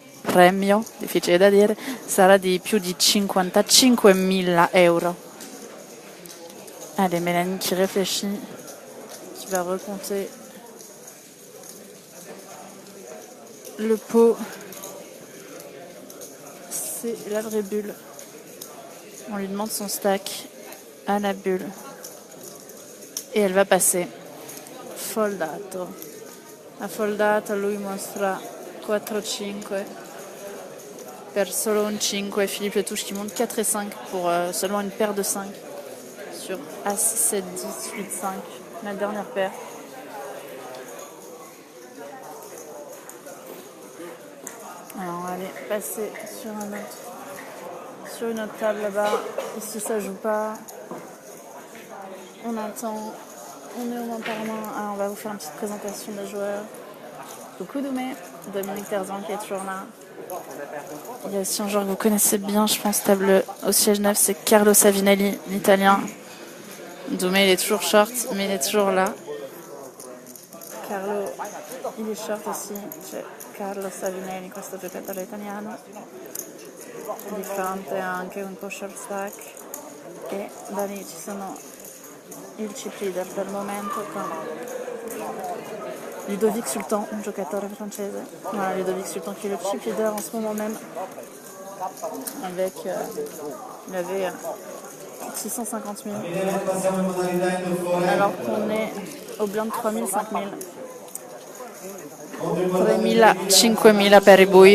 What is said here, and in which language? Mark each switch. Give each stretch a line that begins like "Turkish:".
Italian: premio, difficile da dire, sarà di più di 55.000 euro.
French: Allez, Mélanie qui réfléchit, qui va recompter le pot. C'est la vraie bulle. On lui demande son stack à la bulle. E elle va passer.
Italian: Foldato. Affoldato, lui mostra 4-5 per solo un 5.
French: Philippe Le Touche qui monte 4 et 5 pour seulement une paire de 5 sur As 7, 10, 8, 5. La dernière paire. Alors on va aller passer sur une autre table là-bas. Ici ça joue pas. On attend. On est au main par main. Alors on va vous faire une petite présentation des joueurs. Coucou Doumé, Dominique Terzan qui est toujours là. Il y a aussi un joueur que vous connaissez bien, je pense, table au siège 9, c'est Carlo Savinelli, l'italien. Doumé, il est toujours short, mais il est toujours là. Carlo, il est short aussi.
Italian: C'è Carlo Savinelli, questo giocatore italiano. Di fronte anche un po' short stack. E da lì ci sono il chip leader per il momento con Ludovic Sultan, un giocatore francese.
French: Voilà, Ludovic Sultan qui est le chip leader en ce moment même. Avec, il avait 650 000. Alors qu'on est au blind 3 000, 5 000.
Italian: 3 000, 5 000 per i bui.